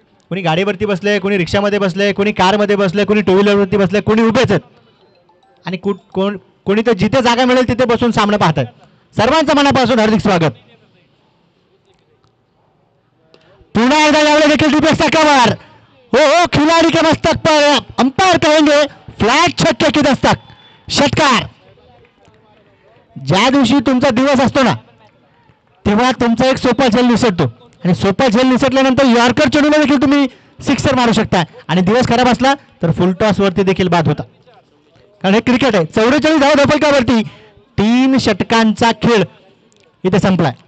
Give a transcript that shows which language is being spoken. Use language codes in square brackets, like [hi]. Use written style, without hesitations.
[mr] कोणी गाडीवरती बसले, कोणी रिक्षामध्ये बसले, कोणी कारमध्ये बसले, कोणी टू व्हीलरवरती बसले, कोणी उभेच आहेत आणि कोणी तर जिथे जागा मिळेल तिथे बसून सामना पाहतात. सर्वांचं मनापासून हार्दिक स्वागत. पुन्हा एकदा यावेळी देखील डिफेन्सचा कव्हर. [hi] हो खिलाडी के मस्तक पर अंपायर कहेंगे फ्लॅट छक्के की दस्तक. [mr] षटकार. ज्या दिवशी तुमचा दिवस असतो ना तेव्हा तुमचा एक सोपा झेल निसटतो आणि सोपा झेल निसटल्यानंतर यॉर्कर चेंडूला देखील तुम्ही सिक्सर मारू शकता आणि दिवस खराब असला तर फुल टॉस वरती देखील बाद होता, कारण हे क्रिकेट आहे. 44 धावा धाफलकावरती. 3 षटकांचा खेळ इथे संपलाय.